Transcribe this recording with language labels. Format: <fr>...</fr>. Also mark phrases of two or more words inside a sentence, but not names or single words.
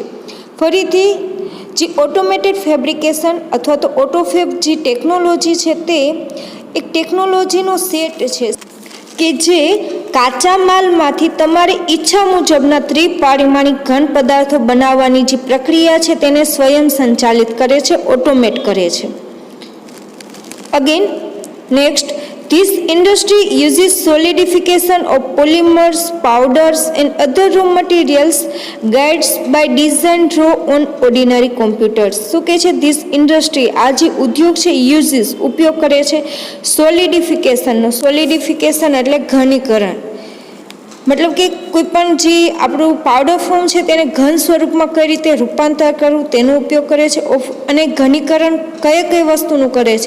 <gu>ફરીથી જે</gu> <en>automated fabrication</en> <gu>અથવા તો ઓટોફેબ જે ટેકનોલોજી છે તે એક ટેકનોલોજીનો સેટ છે કે જે કાચા માલમાંથી તમારી ઈચ્છા મુજબના ત્રિપરિમાણિક ઘન પદાર્થો બનાવવાની જે પ્રક્રિયા છે તેને સ્વયં સંચાલિત કરે છે, ઓટોમેટ કરે છે.</gu> <en>again next. This industry uses solidification of polymers, powders and other raw materials guides by design draw on ordinary computers.</en> <gu>શું કહે છે?</gu> <en>This industry,</en> <gu>આ જે ઉદ્યોગ છે, uses ઉપયોગ કરે છે સોલિડિફિકેશનનો. સોલિડિફિકેશન એટલે ઘનીકરણ, મતલબ કે કોઈ પણ જે આપણું</gu> <en>powder form</en> <gu>છે તેને ઘન સ્વરૂપમાં કઈ રીતે રૂપાંતર કરવું તેનો ઉપયોગ કરે છે. અને ઘનીકરણ કઈ વસ્તુનું કરે છે?</gu>